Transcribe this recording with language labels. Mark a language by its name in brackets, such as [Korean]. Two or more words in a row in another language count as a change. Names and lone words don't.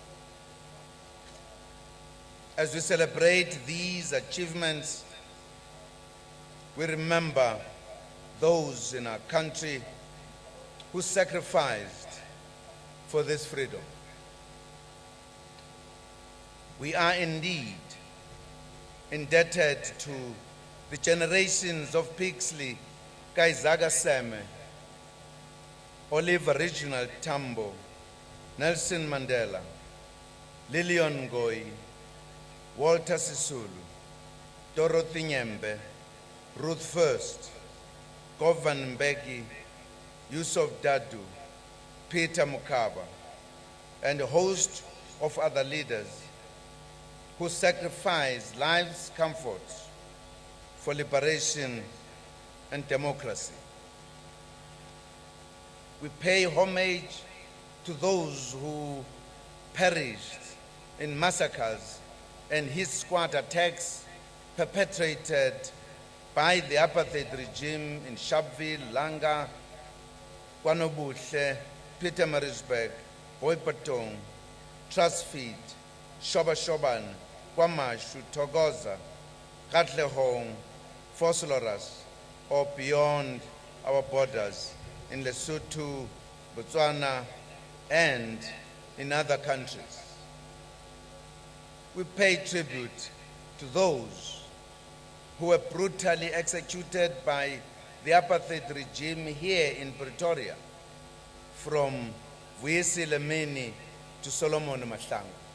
[English] As we celebrate these achievements, we remember those in our country who sacrificed for this freedom. We are indeed indebted to the generations of Pixley, Kaizaga Seme, Oliver Reginald Tambo, Nelson Mandela, Lillian Ngoyi, Walter Sisulu, Dorothy Nyembe, Ruth First, Govan Mbeki, Yusuf Dadu, Peter Mukaba, and a host of other leaders who sacrificed life's comforts for liberation and democracy. We pay homage to those who perished in massacres and hit squad attacks perpetrated by the apartheid regime in Sharpeville, Langa, KwaNobuhle, Pietermaritzburg, Boipatong, Transfeed, Shoban, KwaMashu, Togoza, Katlehong, Vosloorus, or beyond our borders in Lesotho, Botswana, and in other countries. We pay tribute to those who were brutally executed by the apartheid regime here in Pretoria, from Vuyisi Lemini to Solomon Mahlangu.